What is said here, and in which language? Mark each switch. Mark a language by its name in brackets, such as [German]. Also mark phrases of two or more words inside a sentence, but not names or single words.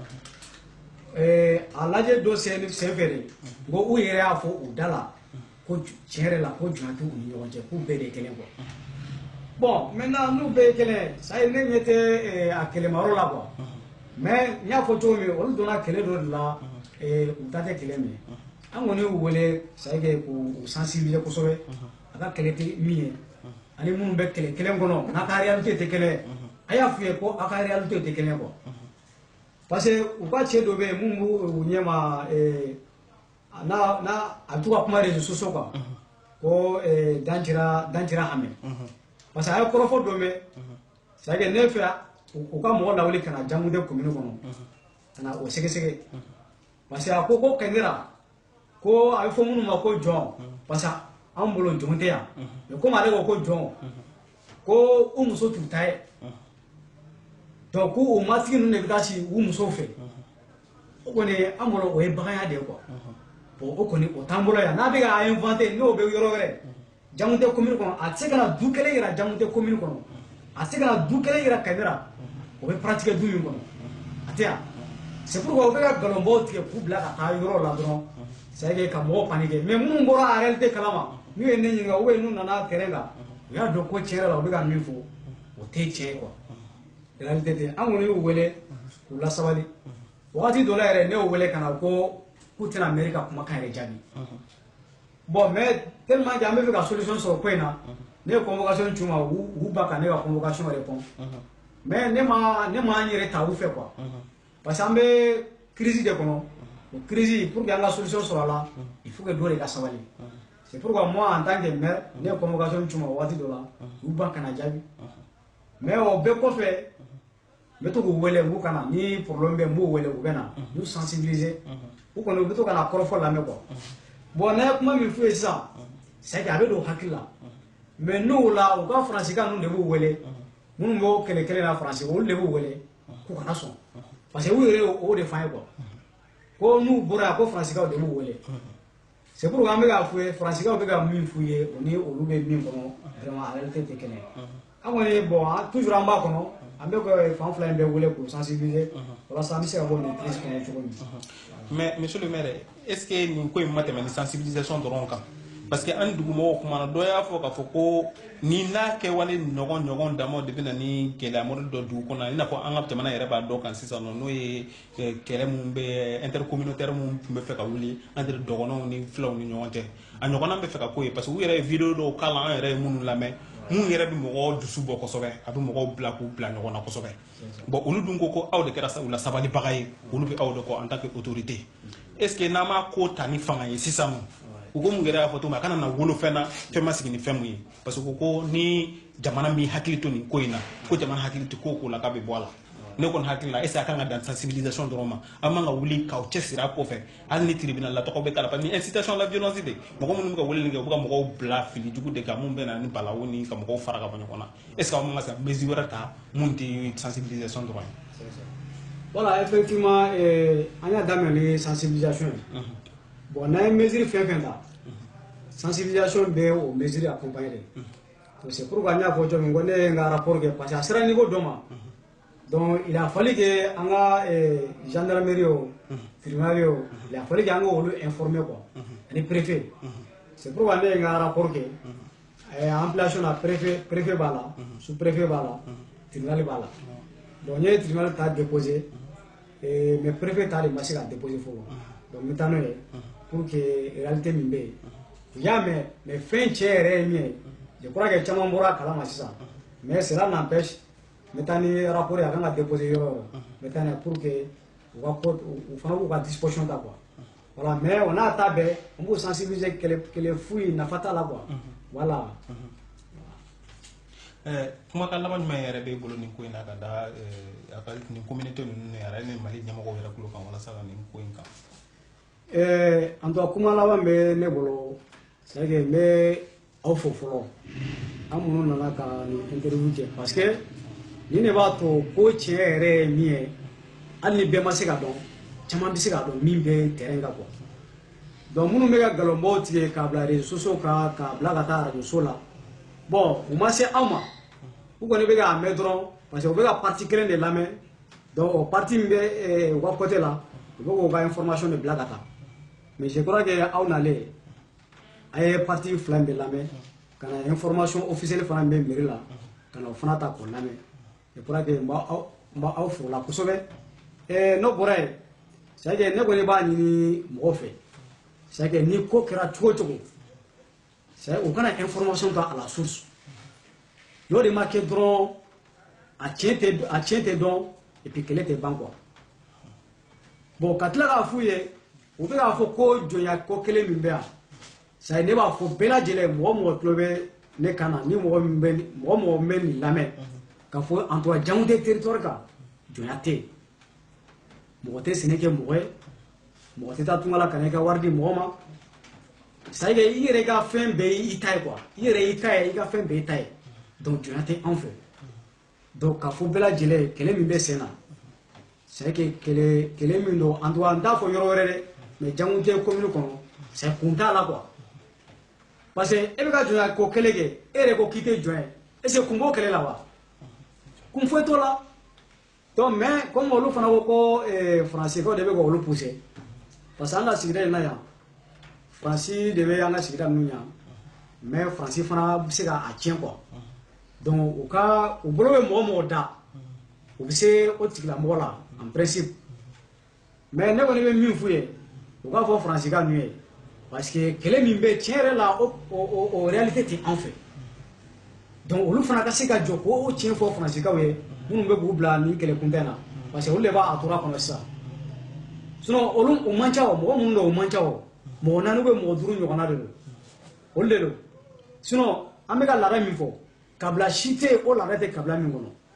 [Bambara] a lajɛ dɔ sen fɛ de ko u yɛrɛ y'a fɔ u da la ko tiɲɛ yɛrɛ la ko jɔn t'u ni ɲɔgɔn cɛ k'u bɛɛ de ye kelen [French] quoi bon maintenant [Bambara] n'u bɛɛ ye kelen [French] ça y est [Bambara] ne ɲɛ tɛ a kɛlɛmayɔrɔ la [French] quoi mais [Bambara] n y'a fɔ cogo min olu donna kɛlɛ dɔ de la u ta tɛ kɛlɛ min an kɔni y'u wele [French] ça y est [Bambara] k'u sensibiliser kosɛbɛ a ka kɛlɛ tɛ min ye ani minnu bɛ kɛlɛ kelen kɔnɔ n'a ka réalité tɛ kelen a y'a f'u ye ko a ka réalité tɛ kelen [French] quoi parce que [Bambara] u ka cɛ dɔ bɛ yen mun b'u ɲɛma n'a a bɛ to ka kuma [French] réseaux sociaux [Bambara] kan ko Dancira Hame [French] parce que [Bambara] a ye kɔrɔfɔ dɔ mɛn [French] c'est à dire [Bambara] ne fɛ u ka mɔgɔ lawuli ka na Jangude commune kɔnɔ ka na o sɛgɛsɛgɛ [French] parce que [Bambara] a ko Kɛndera ko a bɛ fɔ minnu ma ko jɔn [French] parce que [Bambara] an bolo jɔn tɛ yan [French] mais comme [Bambara] ale ko jɔn ko u muso t'u ta ye donc k'u matigi ninnu de bɛ taa si u musow fɛ o kɔni an bolo o ye baganya de ye [French] quoi bon [Bambara] o kɔni o t'an bolo yan n'a bɛ ka inventer n'o bɛ yɔrɔ wɛrɛ Jangude commune kɔnɔ a tɛ se ka na du kelen yira Jangude commune kɔnɔ a tɛ se ka na du kelen yira Kɛndera o bɛ pratiquer du min kɔnɔ a tɛ yan [French] c'est pourquoi [Bambara] u bɛ ka nkalonbaw tigɛ k'u bila ka taa yɔrɔ la dɔrɔn [French] c'est à dire [Bambara] ka mɔgɔw paniquer mais minnu bɔra a réalité kalama n'u ye ne ɲininka [French] ou bien [Bambara] n'u nana terrain kan u y'a dɔn ko tiɲɛ yɛrɛ la u bɛ ka min fɔ o tɛ tiɲɛ ye [French] quoi réalité [Bambara] tɛ an kɔni y'u wele k'u lasabali wagati dɔ la yɛrɛ ne y'u wele ka na ko k'u tɛna mairie ka kumakan yɛrɛ jaabi [French] bon mais tellement que [Bambara] an bɛ fɛ ka solution sɔrɔ ko in na ne ye convocation c'u ma u ba ka ne ka [French] convocation répond mais [Bambara] ne ma n yɛrɛ ta u fɛ [French] quoi parce que [Bambara] an bɛ crise de kɔnɔ o [French] crise pour que [Bambara] an ka solution sɔrɔ a la [French] il faut que [Bambara] dɔ de ka sabali [French] c'est pourquoi moi en tant que maire [Bambara] ne ye convocation c'u ma wagati dɔ la u ba ka na jaabi mais o bɛɛ kɔfɛ n bɛ to k'u wele k'u ka na ni problème bɛ n b'u wele u bɛ na n'u sensibiliser u kɔni u bɛ to ka na kɔrɔfɔ lamɛn [French] quoi bon [Bambara] n'a ye kuma min f'u ye sisan [French] c'est que [Bambara] a bɛ don hakili la mais n'o la u ka faransikan ninnu de b'u wele minnu b'o kɛlɛ kelen na faransi olu de b'u wele k'u kana sɔn [French] parce que [Bambara] u yɛrɛ o de f'an ye quoi ko n'u bɔra yan ko faransikaw de b'u wele [French] c'est pourquoi [Bambara] an bɛ k'a f'u ye faransikaw bɛ ka min f'u ye o ni olu bɛ min kɔnɔ vraiment a réalité tɛ kelen ye an kɔni [French] bon toujours [Bambara] an b'a kɔnɔ an bɛ ka fan fila in bɛɛ wele k'u sensibiliser walasa an bɛ se ka bɔ nin crise kɔnɔ cogo min. [French] Mais monsieur le maire est ce que [Bambara] nin ko in ma tɛmɛ ni sensibilisation dɔrɔn kan [French] parce que [Bambara] an dugumɔgɔw kumana dɔ y'a fɔ k'a fɔ ko ni n'a kɛwale ɲɔgɔn damaw de bɛ na ni gɛlɛyamɔdɔ dɔ dugu kɔnɔ i n'a fɔ an ka jamana yɛrɛ b'a dɔn kan sisan nɔ n'o ye kɛlɛ min bɛ intercommunautaire min tun bɛ fɛ ka wuli entre dɔgɔnɔw ni filaw ni ɲɔgɔn cɛ a ɲɔgɔnna bɛ fɛ ka k'o ye parce que u yɛrɛ ye vidéo dɔw k'a la an yɛrɛ ye minnu lamɛn mun yɛrɛ bɛ mɔgɔw dusu bɔ kosɛbɛ a bɛ mɔgɔw bila k'u bila ɲɔgɔn na kosɛbɛ bon olu dun ko aw de kɛra u la sabalibaga ye olu bɛ aw de kɔ [French] en tant que autorité est ce que [Bambara] n'an m'a ko ta ni fanga ye sisan nɔ u ko mun yɛrɛ y'a fɔ cogo min a kana na wolo fɛn na fɛn ma sigi ni fɛn mun ye parce que ko ni jamana min hakili to nin ko in na ko jamana hakili tɛ ko la k'a bɛ bɔ a la ne kɔni hakili la [French] est ce que [Bambara] a kan ka dan sensibilisation dɔrɔn ma an man ka wuli k'aw cɛsiri a kɔfɛ hali ni tribunal la tɔgɔ bɛ k'a la [French] parce que [Bambara] ni [French] incitation à la violence [Bambara] de mɔgɔ minnu bɛ ka weleli kɛ u bɛ ka mɔgɔw bila fili jugu de kan mun bɛ na ni balawu ni ka mɔgɔw fara ka bɔ ɲɔgɔn na [French] est ce que [Bambara] aw man ka se ka mesure wɛrɛ ta mun tɛ sensibilisation dɔrɔn ye. [French] Voilà, effectivement [Bambara] an y'a daminɛ ni sensibilisation ye bon n'an ye mesure fɛn fɛn ta sensibilisation bɛ o [French] mesure accompagner [Bambara] de [French] c'est pourquoi [Bambara] n y'a fɔ cogo min ko ne ye n ka rapport kɛ [French] parce que [Bambara] a sera niveau dɔ ma [French] donc il a fallu que [Bambara] an ka gendarmerie o tribunal o [French] il a fallu que [Bambara] an ka olu [French] informer quoi [Bambara] ani préfet [French] c'est pourquoi [Bambara] ne ye n ka rapport kɛ [French] en place [Bambara] na préfet b'a la [French] sous préfet [Bambara] b'a la tribunal b'a la donc n ye tribunal ta déposer mais préfet ta de ma se ka déposer fɔlɔ donc n bɛ taa n'o ye [French] pour que [Bambara] réalité min bɛ yen u y'a mɛn mais fɛn cɛ yɛrɛ ye min ye [French] je crois que [Bambara] caman bɔra a kalama sisan [French] mais cela n'empêche [Bambara] n bɛ taa ni rapport ye a kan ka déposer yɔrɔ o yɔrɔ n bɛ taa n'a ye [French] pour que [Bambara] u fana b'u ka disposition ta [French] quoi voilà mais [Bambara] o n'a ta bɛɛ n b'u sensibiliser kɛlɛ fu ye nafa t'a la [French] quoi voilà. [Bambara] kuma ka laban jumɛn yɛrɛ b'e bolo nin ko in na ka da a ka nin communauté ninnu yɛrɛ ni Mali ɲɛmɔgɔw yɛrɛ kulo kan walasa ka nin ko in kan [French] en tout cas [Bambara] kuma laban bɛ ne bolo [French] c'est que [Bambara] n bɛ aw fo fɔlɔ an minnu nana ka nin interview kɛ [French] parce que [Bambara] nin de b'a to ko tiɲɛ yɛrɛ ye min ye hali ni bɛɛ ma se ka dɔn caman bɛ se k'a dɔn min bɛ terrain kan [French] quoi donc [Bambara] minnu bɛ ka galonbaw tigɛ k'a bila [French] réseaux sociaux [Bambara] kan k'a bila ka taa radio so la bon u ma se aw ma u kɔni bɛ k'a mɛn dɔrɔn [French] parce que [Bambara] u bɛ ka parti kelen de lamɛn donc o parti min bɛ u ka côté la u bɛ k'u ka information de bila ka taa [French] mais je crois que [Bambara] aw nalen a ye parti fila in bɛ lamɛn ka na [French] information officielle [Bambara] fana bɛ mairie la ka na o fana ta k'o lamɛn [French] je crois que [Bambara] n b'aw fo la kosɛbɛ n'o bɔra yen [French] c'est que [Bambara] ne kɔni b'a ɲini mɔgɔw fɛ [French] c'est que [Bambara] ni ko kɛra cogo o cogo u kana information ta [French] à la source [Bambara] n'o de ma kɛ dɔrɔn a tiɲɛ tɛ dɔn [French] et puis [Bambara] kɛlɛ tɛ ban quoi bon ka tila k'a f'u ye u bɛ k'a fɔ ko jɔnya ko kelen min bɛ yan c'est ne b'a fɔ bɛɛ lajɛlen mɔgɔ mɔgɔ tulo bɛ ne kan na ni mɔgɔ mɔgɔ bɛ nin lamɛn k'a fɔ [French] en tout cas [Bambara] jango tɛ territoire kan jɔnya tɛ yen mɔgɔ tɛ sɛnɛ kɛ mɔgɔ ye mɔgɔ tɛ taa tunga la ka na i ka wari di mɔgɔ ma [French] c'est à dire [Bambara] i yɛrɛ ka fɛn bɛɛ y'i ta ye quoi i yɛrɛ y'i ta ye i ka fɛn bɛɛ y'i ta ye donc jɔnya tɛ anw fɛ donc k'a fɔ bɛɛ lajɛlen kɛlɛ min bɛ sen na c'est que kɛlɛ min don [French] en tout cas [Bambara] n t'a fɔ yɔrɔ wɛrɛ dɛ mais jango tɛ commune kɔnɔ c'est kun t'a la [French] quoi parce que [Bambara] e bɛ ka jɔnya ko kɛlɛ kɛ e yɛrɛ ko k'i tɛ jɔn ye [French] est ce que [Bambara] kun b'o kɛlɛ la wa kun foyi t'o la [French] donc mais comme [Bambara] olu fana ko ko faransikɛw de bɛ k'olu pousser [French] parce que [Bambara] an ka sigida in na yan faransi de bɛ an ka sigida ninnu ɲɛ mais faransi fana bɛ se k'a tiɲɛ [French] quoi donc [Bambara] u bolo bɛ mɔgɔ mɔgɔ da u bɛ se o tigilamɔgɔ la [French] en principe mais [Bambara] ne kɔni bɛ min f'u ye u k'a fɔ faransika ninnu ye [French] parce que [Bambara] kɛlɛ min bɛ tiɲɛ yɛrɛ la o réalité tɛ an fɛ donc olu fana ka se ka jɔ k'o tiɲɛ fɔ faransikaw ye minnu bɛ k'u bila nin kɛlɛ kunbɛn na [French] parce que [Bambara] olu de b'a tora kɔnɔ sisan sinon olu o man ca o mɔgɔ minnu don o man ca o mɔgɔ naani bɛ mɔgɔ duuru ɲɔgɔnna de don olu de don sinon an bɛ ka laada min fɔ kabila si tɛ yen o laada tɛ kabila min kɔnɔ